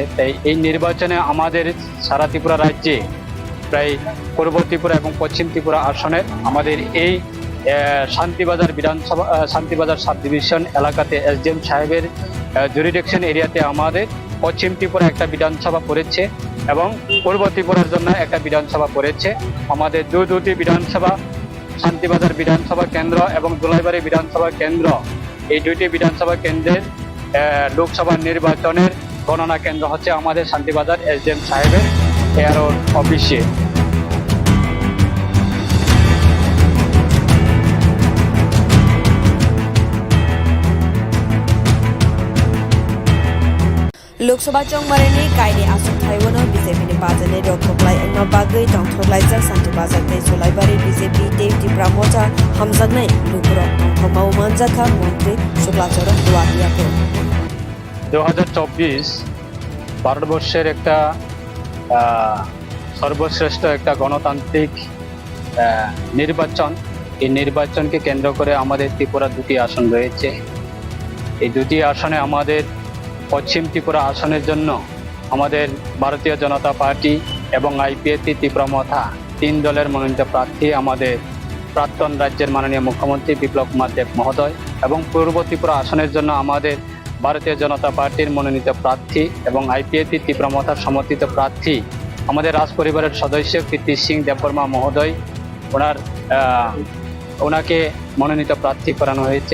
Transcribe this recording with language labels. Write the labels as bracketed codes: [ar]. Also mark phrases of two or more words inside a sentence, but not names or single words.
[bn] তাই এই নির্বাচনে আমাদের সারা ত্রিপুরা রাজ্যে প্রায় পূর্ব ত্রিপুরা এবং পশ্চিম ত্রিপুরা আসনের আমাদের এই শান্তিবাজার [en] sub division [bn] এলাকাতে এসডিএম সাহেবের [en] jurisdiction area [bn] আমাদের পশ্চিম ত্রিপুরা একটা বিধানসভা পড়েছে এবং পূর্ব ত্রিপুরার জন্য একটা বিধানসভা পড়েছে। আমাদের দুটি বিধানসভা, শান্তিবাজার বিধানসভা কেন্দ্র এবং দোলাইবাড়ি বিধানসভা কেন্দ্র, এই দুইটি বিধানসভা কেন্দ্রের লোকসভা নির্বাচনের গণনা কেন্দ্র হচ্ছে আমাদের শান্তিবাজার এসডিএম সাহেবের এয়ারোর অফিসে। [trp] लोकसभा चंगमारिनि कायदे आसुक थाइवनो बीजेपी नि बाजाने रोकथोक्लाय अंगमा बागै तंथोक्लायजाक सान्थि बाजाकते जुलाइबारि बीजेपी देवटी ब्राह्मजा हामजाकनाय लुकुरक तंथमाव मानजाखा मन्त्री शुक्लाचरण दुआरियाको [bn] 2024 ভারতবর্ষের একটা সর্বশ্রেষ্ঠ একটা গণতান্ত্রিক নির্বাচন। এই নির্বাচনকে কেন্দ্র করে আমাদের ত্রিপুরা দুটি আসন রয়েছে। এই দুটি আসনে আমাদের পশ্চিম ত্রিপুরা আসনের জন্য আমাদের ভারতীয় জনতা পার্টি এবং আইপিএফটি ত্রিপুরা মথা 3 দলের মনোনীত প্রার্থী আমাদের প্রাক্তন রাজ্যের মাননীয় মুখ্যমন্ত্রী বিপ্লব কুমার দেব মহোদয়, এবং পূর্ব ত্রিপুরা আসনের জন্য আমাদের ভারতীয় জনতা পার্টির মনোনীত প্রার্থী এবং আইপিএফটি ত্রিপুরা মথার সমর্থিত প্রার্থী আমাদের রাজ পরিবারের সদস্য কীর্তি সিং দেববর্মা মহোদয়, ওনাকে মনোনীত প্রার্থী করানো হয়েছে।